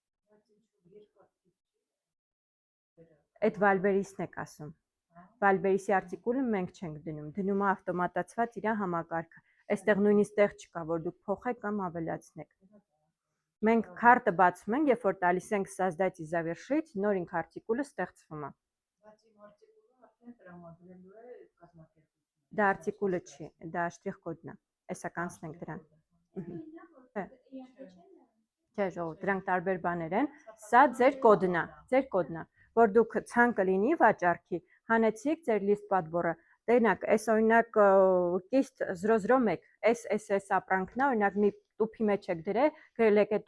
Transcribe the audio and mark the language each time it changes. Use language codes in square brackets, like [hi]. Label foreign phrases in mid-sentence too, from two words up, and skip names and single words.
[hy] Այդ Վալբերիսն եք ասում։ Վալբերիսի արտիկուլը մենք չենք դնում, դնում է ավտոմատացված իր համակարգը։ Այստեղ նույնիսկ տեղ չկա, որ դուք փոխեք կամ ավելացնեք։ Մենք քարտը բացում ենք, երբ որ տալիս ենք [ru] создать и завершить, [hy] նոր ինք արտիկուլը ստեղծվում է։ Դա արտիկուլը չի, դա շտրիխ կոդն է։ Էսա կանցնենք դրան։ Չէ, ժողովուրդ, դրանք տարբեր բաներ են։ Սա ձեր կոդն է, որ դուք ցանկը լինի վաճառքի, հանեցիք ձեր լիստ պատբորը։ Տենակ, այս օրինակ կիստ 001, այս ապրանքն է, օրինակ մի տուփի մեջ եք գրել եք այդ